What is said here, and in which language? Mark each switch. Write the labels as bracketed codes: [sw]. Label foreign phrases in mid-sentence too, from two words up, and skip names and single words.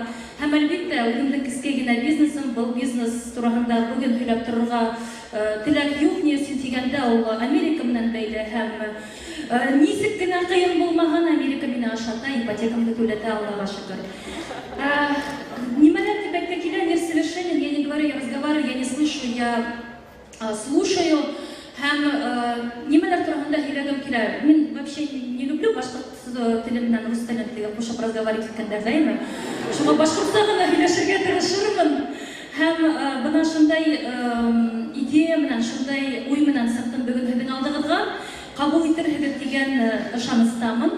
[ba] Һәм әлбиттә, үҙемдең кескәй генә бизнесым, был бизнес тураһында бүген һөйләп торорға теләк юҡ, ни өсөн тигәндә, ул Америка менән бәйле һәм нисек кенә ҡыйын булмаһын, Америка мине ашата, ипотекамды түләтә, Аллаға шөкөр. Нимәләр дип әйткә килә, [ru] мир совершенен, я не говорю, я разговариваю, я не слышу, я слушаю. [ba] Һәм нимәләр тураһында һөйләгем килә. Мин [ru] вообще не люблю [ba] башҡорт теле менән рус телен ҡушып разговаривать иткәндә ғәйме. Шуға башҡортса ғына һөйләшергә тырышырмын. Һәм бына шундай идея менән, шундай уй менән сыҡтым бөгөн һеҙҙең алдығыҙға. Ҡабул итерһегеҙ тигән ышаныстамын.